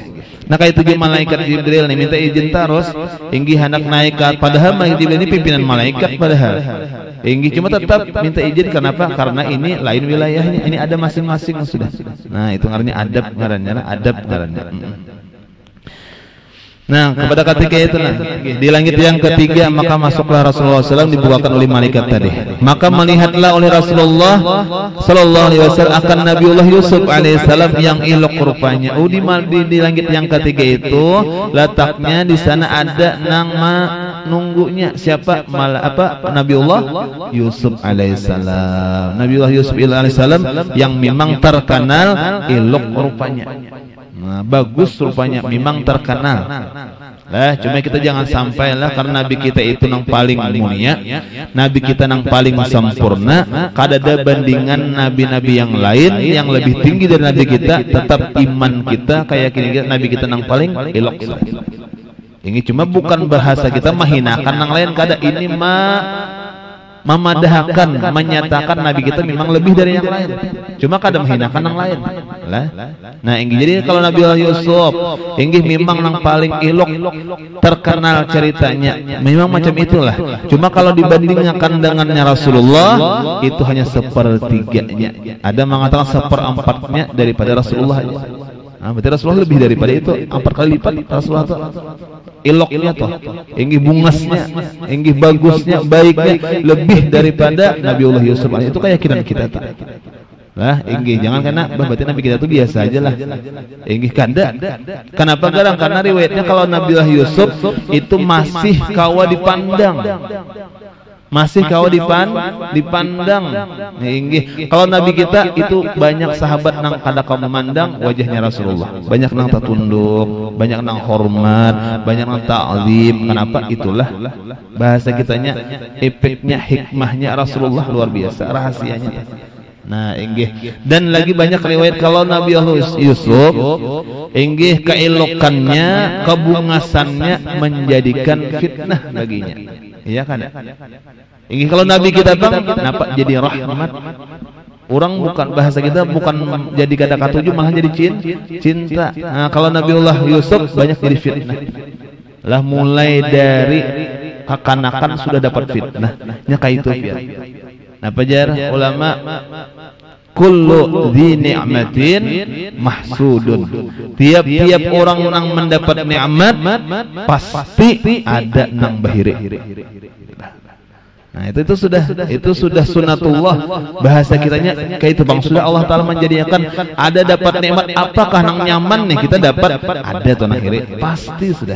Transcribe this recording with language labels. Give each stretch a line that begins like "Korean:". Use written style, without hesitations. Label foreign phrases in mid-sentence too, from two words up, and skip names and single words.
Indonesian: Nah kayak 7 malaikat Jibril nih minta izin terus inggih hendak naik ke padahal Jibril ini pimpinan malaikat padahal inggih cuma tetap minta izin kenapa? Karena ini lain wilayahnya ini ada masing-masing sudah. Nah itu ngarannya adab ngarannya. Nah kepada ketika itu di langit yang ketiga maka masuklah Rasulullah SAW dibukakan oleh malaikat tadi. Maka melihatlah oleh Rasulullah SAW akan Nabiullah Yusuf alaihissalam yang elok rupanya. Di langit yang ketiga itu letaknya di sana ada nama nunggunya siapa Nabiullah Yusuf alaihissalam. Nabiullah Yusuf alaihissalam yang memang terkenal elok rupanya. Nah, bagus rupanya memang terkenal. Lah cuma kita jangan sampai lah karena nabi kita itu nang paling mulia, nabi kita nang paling sempurna, kada ada bandingan nabi-nabi yang lain yang lebih tinggi dari nabi kita, tetap iman kita kayak gini nabi kita nang paling elok. Ini cuma bukan bahasa kita menghinakan nang lain kada ini memadahkan menyatakan nabi kita memang lebih dari yang lain. Cuma kada menghinakan yang lain. Lah. Nah, inggih jadi kalau Nabi Yusuf inggih memang yang paling elok terkenal ceritanya. Memang macam itulah. Cuma kalau dibandingkan dengannya Rasulullah itu hanya sepertiganya. Ada mengatakan seperempatnya daripada Rasulullah. Nah, berarti Rasulullah lebih daripada itu 4 kali lipat Rasulullah itu. Eloknya toh, inggih bungasnya, inggih bagusnya, baiknya lebih daripada Nabiullah Yusuf. Itu keyakinan kita tuh. Lah, inggih jangan karena berarti nabi kita tuh biasa aja lah. Inggih kada. Kenapa garang? Karena riwayatnya kalau Nabiullah Yusuf itu masih kawa dipandang. Masih kau dipandang. Inggih. Kalau nabi kita itu banyak sahabat nang kada kau memandang wajahnya Rasulullah. Banyak nang tertunduk, banyak nang hormat, banyak nang ta'zim. Kenapa? Itulah bahasa kitanya efeknya hikmahnya Rasulullah luar biasa rahasianya. Nah, inggih. Dan lagi banyak riwayat kalau Nabi Yusuf inggih keelokannya, kebungasannya menjadikan fitnah baginya. Iya kan? Inggih kalau Nabi kita bang, kenapa jadi rahmat? Orang bukan bahasa kita bukan jadi kata katuju malah jadi cinta. Nah, kalau Nabiullah Yusuf banyak jadi fitnah. Lah mulai dari kekanakan sudah dapat fitnah. Nya kaitu ya. Nah, pajar ulama
Arabic: كل ذي نعمة محسود.
Indonesian: Tiap-tiap orang yang mendapat nikmat pasti ada nang bahire. Nah, itu sudah sunatullah. Bahasa kitanya kayak itu Bang, sudah Allah Taala menjadikan ada dapat nikmat, apakah nang nyaman nih kita dapat ada tuh akhirnya pasti sudah.